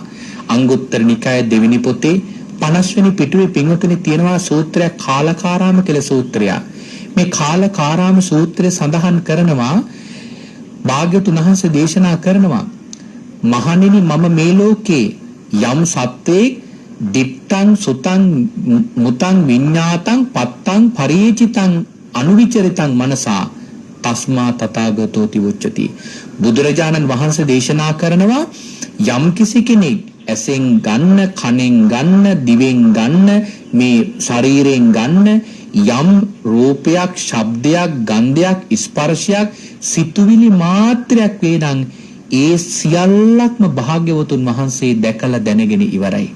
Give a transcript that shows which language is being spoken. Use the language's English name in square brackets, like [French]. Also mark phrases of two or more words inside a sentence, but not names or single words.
[Sinhala] අංගුත්තර නිකාය දෙවෙනි පොතේ 50 වෙනි පිටුවේ පින්වතුනි තියෙනවා සූත්‍රයක් කාලකාරාම කියලා සූත්‍රයක්. මේ කාලකාරාම සූත්‍රය සඳහන් කරනවා භාග්‍යවතුන් වහන්සේ දේශනා කරනවා මහණෙනි මම මේ ලෝකේ යම් සත්වයේ [Pali] දිත්තං සුතං මුතං විඤ්ඤාතං පත්තං පරිචිතං අනුවිචරිතං මනසා තස්මා තථාගතෝති උච්චති. [Sinhala] බුදුරජාණන් වහන්සේ දේශනා කරනවා යම් කිසි කෙනෙක් ඇසෙන් ගන්න, කනෙන් ගන්න, දිවෙන් ගන්න, මේ ශරීරයෙන් ගන්න යම් රූපයක්, ශබ්දයක්, ගන්ධයක්, ස්පර්ශයක්, සිතුවිලි මාත්‍රයක් වේනම් ඒ සියල්ලක්ම භාග්‍යවතුන් වහන්සේ දැකලා දැනගෙන ඉවරයි.